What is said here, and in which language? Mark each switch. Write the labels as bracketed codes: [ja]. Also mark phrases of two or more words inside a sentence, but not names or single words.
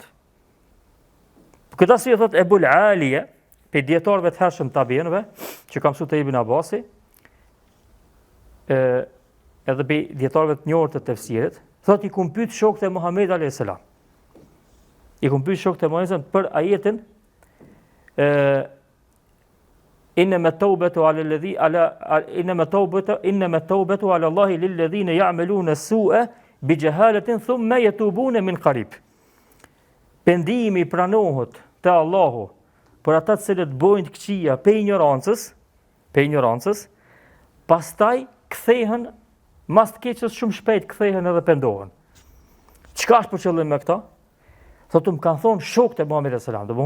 [sq] Këtë arsye thot Ebul Aliya, pe dietarëve të hershëm tabiinëve, që ka mësuar te Ibn Abasi, edhe pe dietarëve të njohur të tefsirit, thot i kum pyet shokët e Muhamedit [ar] عليه السلام. [sq] I kum pyet shokët e Muhamedit për ajetin [ar] إنما التوبة على الله للذين يعملون السوء بجهالة ثم يتوبون من قريب. [sq] Pendimi pranohet te Allahu për ata të cilët bojnë të këqija pe ignorancës, pastaj kthehen mas të keqës shumë shpejt kthehen edhe pendohen. Çka është për qëllim me këta? Thotë më kanë thonë shokët e Muhamedit [ar] صلى الله عليه وسلم.